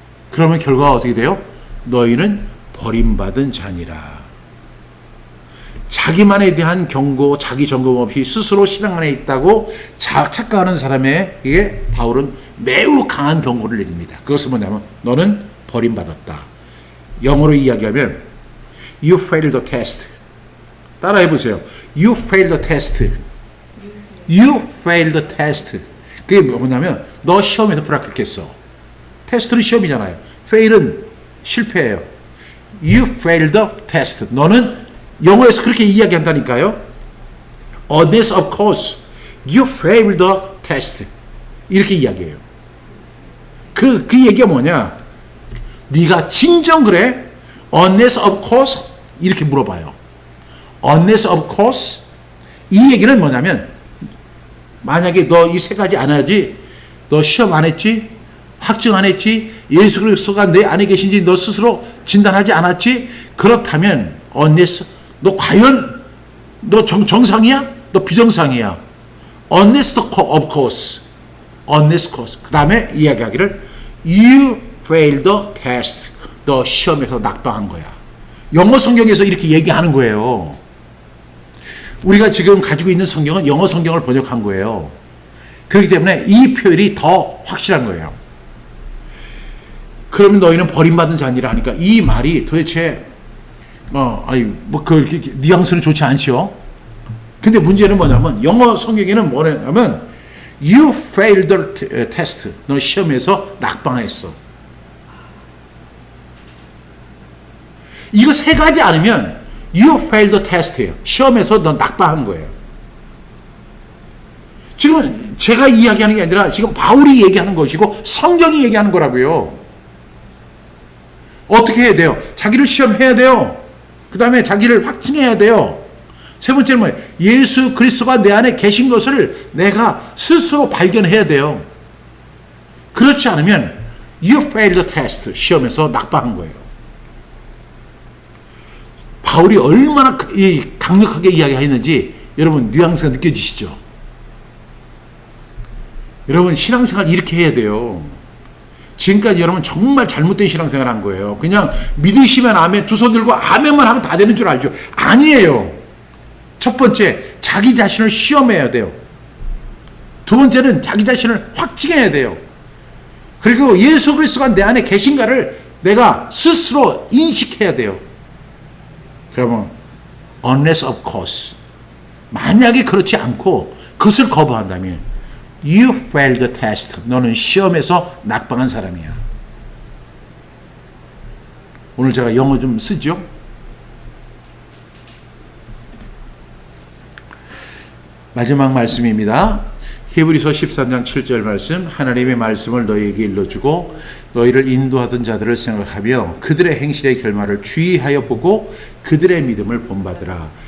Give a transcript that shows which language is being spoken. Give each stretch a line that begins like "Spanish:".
Korean: 그러면 결과가 어떻게 돼요? 너희는 버림받은 자니라. 자기만에 대한 경고, 자기 점검 없이 스스로 신앙 안에 있다고 착각하는 사람에게 바울은 매우 강한 경고를 내립니다. 그것은 뭐냐면 너는 버림받았다. 영어로 이야기하면
English: You failed the test.
Korean: 따라해 보세요.
English: You failed the test. You failed the test.
Korean: 그게 뭐냐면 너 시험에서 불합격했어. 테스트는 시험이잖아요.
English: fail은
Korean: 실패예요.
English: You failed the test.
Korean: 너는 영어에서 그렇게 이야기한다니까요.
English: Unless of course you failed the test.
Korean: 이렇게 이야기해요. 그 얘기가 뭐냐? 네가 진정 그래?
English: Unless of course
Korean: 이렇게 물어봐요.
English: Unless of course
Korean: 이 얘기는 뭐냐면 만약에 너 이 세 가지 안 하지, 너 시험 안 했지, 확증 안 했지, 예수 그리스도가 내 안에 계신지 너 스스로 진단하지 않았지, 그렇다면 unless 너 과연 너 정상이야? 너 비정상이야?
English: Unless of course, unless course.
Korean: 그 다음에 이야기하기를
English: You failed the test.
Korean: 너 시험에서 낙방한 거야. 영어 성경에서 이렇게 얘기하는 거예요. 우리가 지금 가지고 있는 성경은 영어 성경을 번역한 거예요. 그렇기 때문에 이 표현이 더 확실한 거예요. 그러면 너희는 버림받은 자니라 하니까 이 말이 도대체 뉘앙스는 좋지 않죠. 근데 문제는 뭐냐면 영어 성경에는 뭐냐면
English: You failed the test.
Korean: 너 시험에서 낙방했어. 이거 세 가지 아니면
English: You failed the test
Korean: 예요. 시험에서 너 낙방한 거예요. 지금 제가 이야기하는 게 아니라 지금 바울이 얘기하는 것이고 성경이 얘기하는 거라고요. 어떻게 해야 돼요? 자기를 시험해야 돼요. 그 다음에 자기를 확증해야 돼요. 세 번째는 뭐예요? 예수 그리스도가 내 안에 계신 것을 내가 스스로 발견해야 돼요. 그렇지 않으면
English: You failed the test.
Korean: 시험에서 낙방한 거예요. 바울이 얼마나 강력하게 이야기했는지 여러분 뉘앙스가 느껴지시죠? 여러분 신앙생활 이렇게 해야 돼요. 지금까지 여러분 정말 잘못된 신앙생활 한 거예요. 그냥 믿으시면 아멘, 두 손 들고 아멘만 하면 다 되는 줄 알죠? 아니에요. 첫 번째, 자기 자신을 시험해야 돼요. 두 번째는 자기 자신을 확증해야 돼요. 그리고 예수 그리스도가 내 안에 계신가를 내가 스스로 인식해야 돼요. 그러면
English: unless of course,
Korean: 만약에 그렇지 않고 그것을 거부한다면
English: You failed the test.
Korean: 너는 시험에서 낙방한 사람이야. 오늘 제가 영어 좀 쓰죠? 마지막 말씀입니다. 히브리서 13장 7절 말씀. 하나님의 말씀을 너희에게 일러주고 너희를 인도하던 자들을 생각하며 그들의 행실의 결말을 주의하여 보고 그들의 믿음을 본받으라.